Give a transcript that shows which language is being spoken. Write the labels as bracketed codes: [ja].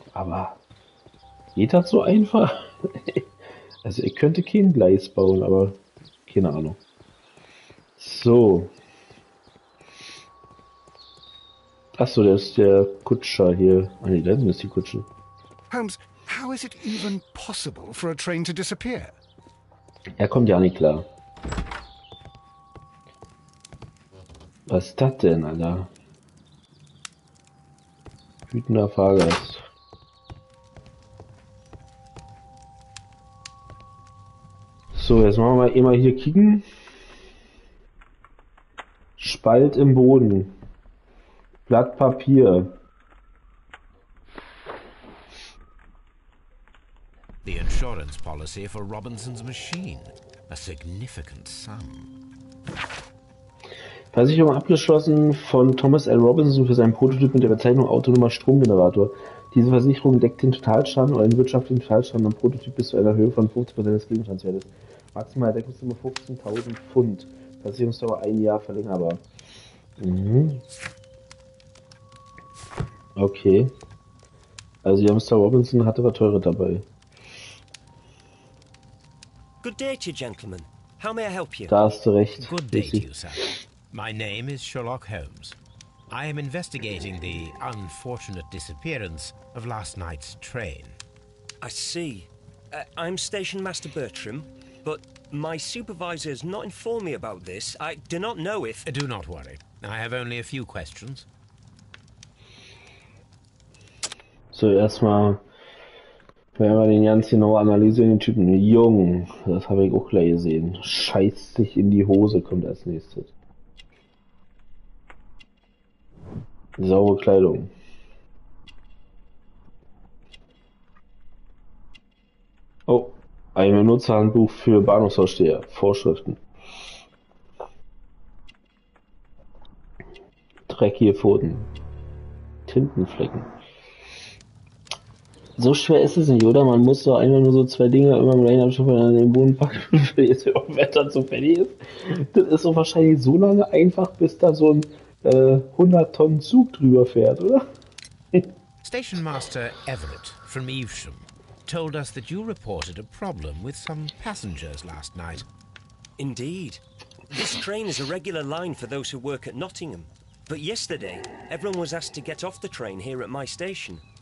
[de] Aber geht das so einfach? Also ich könnte kein Gleis bauen, aber keine Ahnung. So. Achso, der ist der Kutscher hier. Ah nee, da ist die Kutsche. [en] Holmes, how is it even possible for a train to disappear? [de] Er kommt ja nicht klar. Was ist das denn, Alter? Wütender Fahrgast. So, jetzt machen wir mal immer hier kicken. Spalt im Boden. Blatt Papier. [en] The insurance policy for Robinson's machine. A significant sum. [de] Versicherung abgeschlossen von Thomas L. Robinson für seinen Prototyp mit der Bezeichnung autonomer Stromgenerator. Diese Versicherung deckt den Totalschaden oder den wirtschaftlichen Totalschaden am Prototyp bis zu einer Höhe von 50% des Gegenstandswertes. Maximal Deckungssumme 15.000 Pfund. Versicherungsdauer 1 Jahr verlängerbar. Mhm. Okay. Also ja, Mr. Robinson hatte was Teures dabei. [en] Good day to you, gentlemen. How may I help you? [de] Da hast du recht. [en] Good day to you, sir. My name is Sherlock Holmes. I am investigating the unfortunate disappearance of last night's train. I see. I'm Station Master Bertram, but my supervisor has not informed me about this. I do not know if... Do not worry. I have only a few questions. [de] So, erstmal werden wir den ganz genau analysieren, den Typen. Jung, das habe ich auch gleich gesehen. Scheißt sich in die Hose, kommt als nächstes. Saubere Kleidung. Oh, ein Benutzerhandbuch für Bahnhofsaussteher. Vorschriften. dreckige Pfoten. Tintenflecken. So schwer ist es nicht, oder? Man muss doch einfach nur so 2 Dinge immer im gleichen Abstand an den Boden packen, für jetzt auch Wetter zu fertig ist. Das ist doch wahrscheinlich so lange einfach, bis da so ein 100 Tonnen Zug drüber fährt, oder? [en] Station Master Everett from Evesham told us that you reported a problem with some passengers last night. Indeed. This train is a regular line for those who work at Nottingham. But yesterday, everyone was asked to get off the train here at my station.